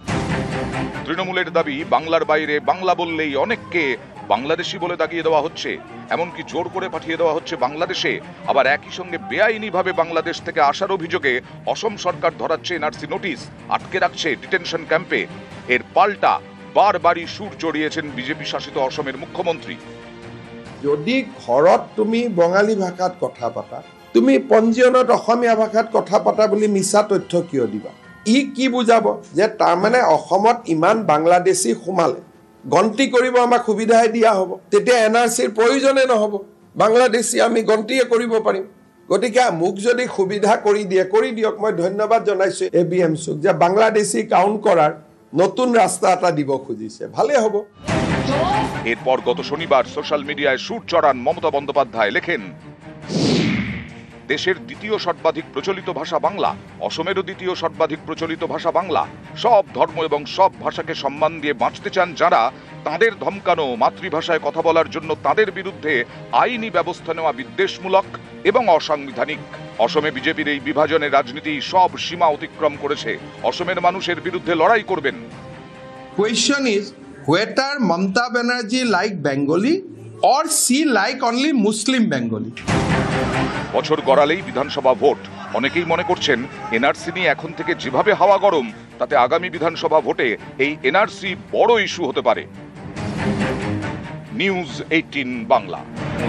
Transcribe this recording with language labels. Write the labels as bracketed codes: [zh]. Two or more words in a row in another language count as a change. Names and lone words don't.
[bn] তৃণমূলের দাবি বাংলার বাইরে বাংলা বললেই অনেককে বাংলাদেশি বলে দাগিয়ে দেওয়া হচ্ছে, এমনকি জোর করে পাঠিয়ে দেওয়া হচ্ছে বাংলাদেশে। আবার একই সঙ্গে বেআইনিভাবে বাংলাদেশ থেকে আসার অভিযোগে অসম সরকার ধরাচ্ছে এনআরসি নোটিশ, আটকে রাখছে [en] detention camp. [bn] এর পাল্টা বারবারই সুর চড়িয়েছেন বিজেপি শাসিত অসমের মুখ্যমন্ত্রী। [as] যদি ঘৰত তুমি বঙালী ভাষাত কথা পাতা, তুমি পঞ্জীয়নত অসমীয়া ভাষাত কথা পাতা বুলি মিছা তথ্য কিয় দিবা? ই কি বুজাব যে তাৰমানে অসমত ইমান বাংলাদেশী সোমালে, গন্তি কৰিব আমাক সুবিধাই দিয়া হ'ব, তেতিয়া এনআৰচিৰ প্ৰয়োজনে নহ'ব, বাংলাদেশী আমি গন্তিয়ে কৰিব পাৰিম। গতিকে মোক যদি সুবিধা কৰি দিয়ে, কৰি দিয়ক। মই ধন্যবাদ জনাইছোঁ ABMCক যে বাংলাদেশী কাউন্ট কৰাৰ নতুন রাস্তা এটা দিব খুঁজিছে, ভালে হ'ব। [bn] এরপর গত শনিবার [en] social media [bn] সুর চড়ান মমতা বন্দ্যোপাধ্যায়, লেখেন দেশের দ্বিতীয় সর্বাধিক প্রচলিত ভাষা বাংলা, অসমেরও দ্বিতীয় সর্বাধিক প্রচলিত ভাষা বাংলা। সব ধর্ম এবং সব ভাষাকে সম্মান দিয়ে বাঁচতে চান যারা, তাদের ধমকানো, মাতৃভাষায় কথা বলার জন্য তাদের বিরুদ্ধে আইনি ব্যবস্থা নেওয়া বিদ্বেষমূলক এবং অসাংবিধানিক। অসমে বিজেপির এই বিভাজনের রাজনীতি সব সীমা অতিক্রম করেছে। অসমের মানুষের বিরুদ্ধে লড়াই করবেন। [en] Question is whether Mamata Banerjee like Bengali or she like only Muslim Bengali. [bn] বছর গড়ালেই বিধানসভা ভোট। অনেকেই মনে করছেন এনআরসি নিয়ে এখন থেকে যেভাবে হাওয়া গরম, তাতে আগামী বিধানসভা ভোটে এই এনআরসি বড় ইস্যু হতে পারে। নিউজ 18 বাংলা।